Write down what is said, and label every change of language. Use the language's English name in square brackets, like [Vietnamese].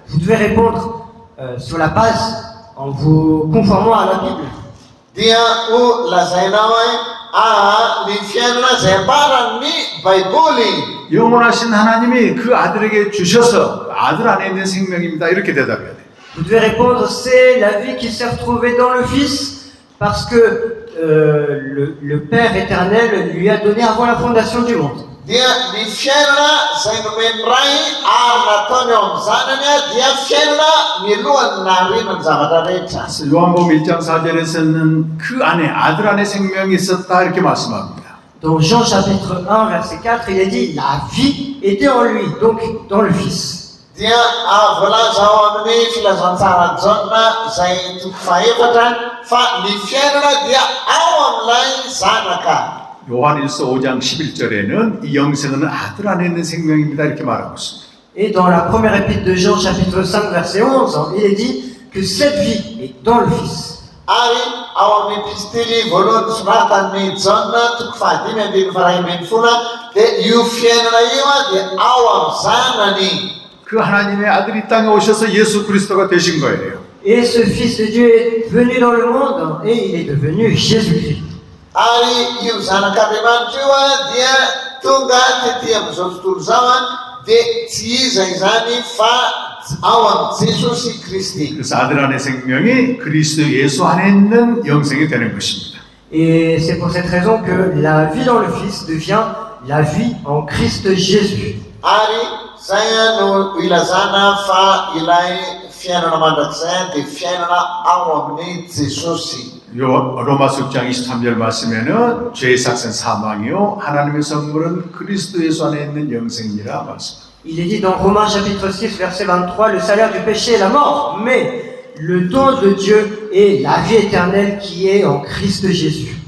[French] vous devez répondre sur la base en vous conformant à la Bible. [Malagasy] Dia ho lazainao hoe ny fiainana zay ambaran'ny Baiboly. [Korean] 영원하신 하나님이 그 아들에게 주셔서 아들 안에 있는 생명입니다. 이렇게 대답해야 돼요. [French] Vous devez répondre c'est la vie qui s'est retrouvée dans le Fils parce que le Père éternel lui a donné avant la fondation du monde. [Malagasy] Dia ny fiainana zay nomeny ray ary nataony eo amin'ny zanany dia fiainana milohan'ny naharinany zavatra rehetra. [Korean] 요한복음 1장 4절에서는 그 안에 아들 안에 생명이 있었다 이렇게 말씀합니다. [French] Dans Jean chapitre 1 verset 4, il est dit la vie était en lui, donc dans le Fils. [Malagasy] Dia voalaza ao amin'ny filazantsara Jaona zay toko fahaefatra fa ny fiainana dia ao amin'ilay zanaka. [Korean] 요한일서 5장 11절에는 이 영생은 아들 안에 있는 생명입니다 이렇게 말하고 있습니다. [French] Et dans la première épître de Jean chapitre 5 verset 11, il est dit que cette vie est dans le Fils. [Malagasy] Ary ao amin'ny epistily voalohany soratan'ny Jaona toko fahadimy ambin'ny faharay ambin'ny folo dia io fiainana io dia ao amin'ny zanany. [Korean] 그 하나님의 아들이 땅에 오셔서 예수 그리스도가 되신 거예요. [French] Et ce Fils de Dieu est venu dans le monde et il est devenu Jésus-Christ. [Malagasy] Ary io zanak'Andriamanitra io dia tonga tetỳ amin'izao tontolo izao dia tsy iza izany fa ao amin'ny Jesosy Kristy. [Korean] 그래서 아들 안에 생명이 그리스도 예수 안에 있는 영생이 되는 것입니다. [French] Et c'est pour cette raison que la vie dans le Fils devient la vie en Christ Jésus. [Malagasy] Ary zay no ilazana fa ilay fiainana mandrakizay dia fiainana ao amin'ny Jesosy. [Korean] 로마서 6장 23절 말씀에는 죄의 삭은 사망이요 하나님의 선물은 그리스도 예수 안에 있는 영생이라 말씀합니다. [French] Il est dit dans Romains chapitre 6 verset 23, le salaire du péché est la mort, mais le don de Dieu est la vie éternelle qui est en Christ Jésus.